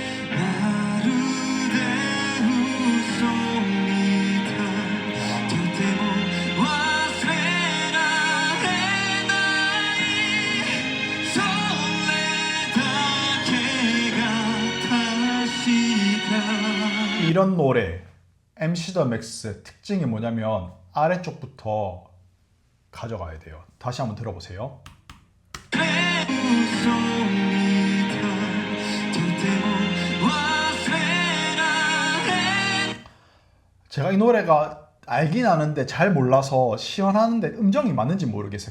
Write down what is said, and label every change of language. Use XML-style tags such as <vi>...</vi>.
<ja>まるで嘘みたいとても忘れられないそれだけが確か</ja> <ko>이런 노래 MC 더 맥스 특징이 뭐냐면 아래쪽부터 가져가야 돼요. 다시 한번 들어보세요.</ko> <ja>嘘みたいとても忘れられ</ja> <ko>제가 이 노래가 알긴 아는데 잘 몰라서 시연하는데 음정이 맞는지 모르겠어요.</ko>